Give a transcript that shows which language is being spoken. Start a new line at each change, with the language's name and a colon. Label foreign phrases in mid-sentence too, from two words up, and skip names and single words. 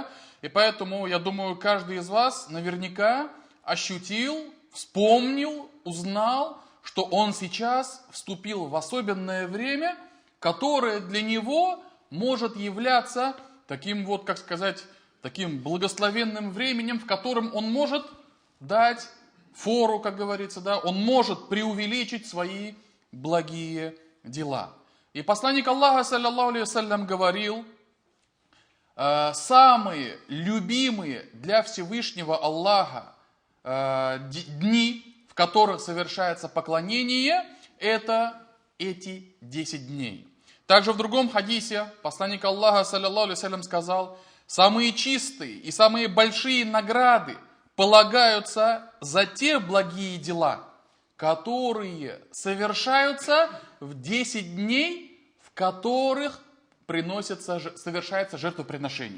Russian: И поэтому, я думаю, каждый из вас наверняка ощутил, вспомнил, узнал, что он сейчас вступил в особенное время, которое для него может являться таким вот, как сказать, таким благословенным временем, в котором он может дать фору, как говорится, да, он может преувеличить свои благие дела. И посланник Аллаха,
Arabic: صلى الله عليه وسلم,
Russian: говорил, самые любимые для Всевышнего Аллаха дни, в которых совершается поклонение, это эти 10 дней. Также в другом хадисе посланник Аллаха,
Arabic: صلى الله عليه وسلم,
Russian: сказал, самые чистые и самые большие награды полагаются за те благие дела, которые совершаются в 10 дней, в которых совершается жертвоприношение.